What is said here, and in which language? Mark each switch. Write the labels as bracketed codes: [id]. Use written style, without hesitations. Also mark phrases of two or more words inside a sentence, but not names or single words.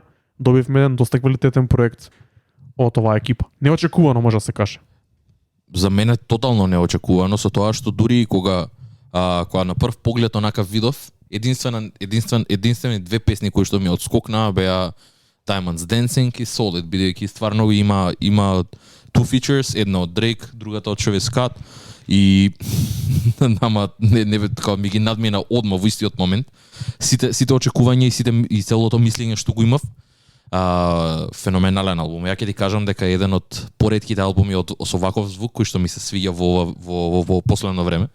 [mk] Добивме еден доста квалитетен проект од оваа екипа. Неочекувано може да се каже. За мене тотално неочекувано со тоа што дури и кога на прв поглед онакав видов, единствени две песни кои што ми отскокнаа беа Diamonds Dancing и Solid, бидејќи стварно има [en] two features, [mk] една од Drake, другата од Travis Scott И нама не така ми ги надмина одма во истиот момент. Сите очекувања и целото мислење што го имав. Феноменален албум. Ја ќе ти кажам дека е еден од поретките албуми со ваков звук кој што ми се свиѓа во последно време.